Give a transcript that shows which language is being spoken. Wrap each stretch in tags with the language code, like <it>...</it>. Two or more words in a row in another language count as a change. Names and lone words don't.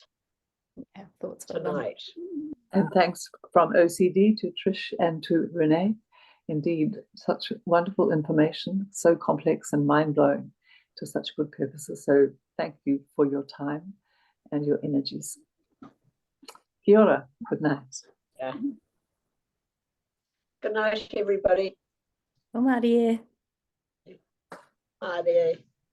<en>Yeah, thoughts for them. tonight. And thanks from OCD to Trish and to Renee. Indeed, such wonderful information, so complex and mind-blowing to such good purposes. So thank you for your time and your energies.</en> <mi>Kia ora,</mi> <en>good night. Yeah. Good night, everybody. Māori. Māori.</en>